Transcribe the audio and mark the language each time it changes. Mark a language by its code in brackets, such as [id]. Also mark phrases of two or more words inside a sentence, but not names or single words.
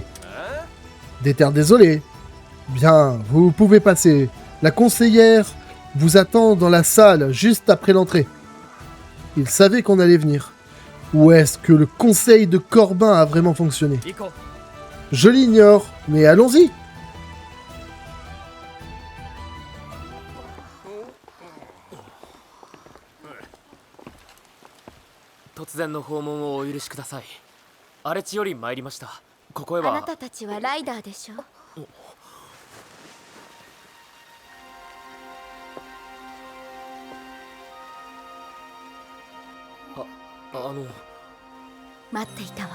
[fr] Des terres désolées? Bien, vous pouvez passer. La conseillère vous attend dans la salle juste après l'entrée. Il savait qu'on allait venir. Ou est-ce que le conseil de Corbin a vraiment fonctionné? Je l'ignore, mais allons-y. [ja] 突然の訪問をお許しください。荒れ地より参りました。ここへは。あなたたちはライダーでしょ。待っていたわ。